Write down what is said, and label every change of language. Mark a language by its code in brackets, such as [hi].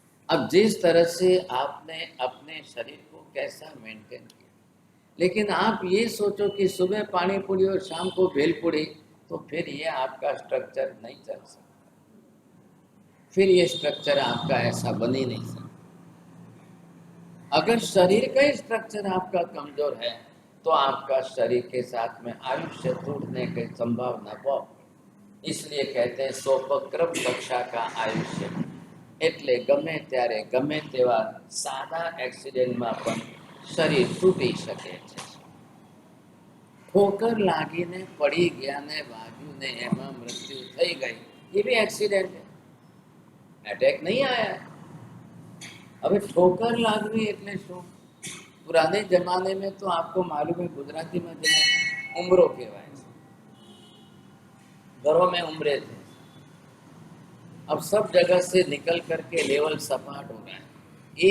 [hi] अब जिस तरह से आपने अपने शरीर को कैसा मेंटेन किया, लेकिन आप ये सोचो कि सुबह पानी पूरी और शाम को भेल पूरी, तो फिर ये आपका स्ट्रक्चर नहीं चल सकता, फिर ये स्ट्रक्चर आपका ऐसा बन ही नहीं सकता। अगर शरीर का स्ट्रक्चर आपका कमजोर है तो आपका शरीर के साथ में आयुष्य टूटने की संभावना बहुत। इसलिए कहते हैं सोपक्रम कक्षा का आयुष्य, [gu] એટલે ગમે ત્યારે ગમે તેવા સાદા એક્સિડન્ટમાં પણ શરીર તૂટી શકે છે। ठोकर લાગીને પડી ગયા ને વાગ્યું ને એમાં મૃત્યુ થઈ ગઈ, [hi] ये भी एक्सीडेंट है, अटैक नहीं आया है। अब ठोकर [gu] लागवी એટલે શું? [hi] पुराने जमाने में तो आपको मालूम है, गुजराती में [gu] જેને उमरो કહેવાય છે, [hi] घरों में उमरे थे। अब सब जगह से निकल करके लेवल सपाट हो रहा है।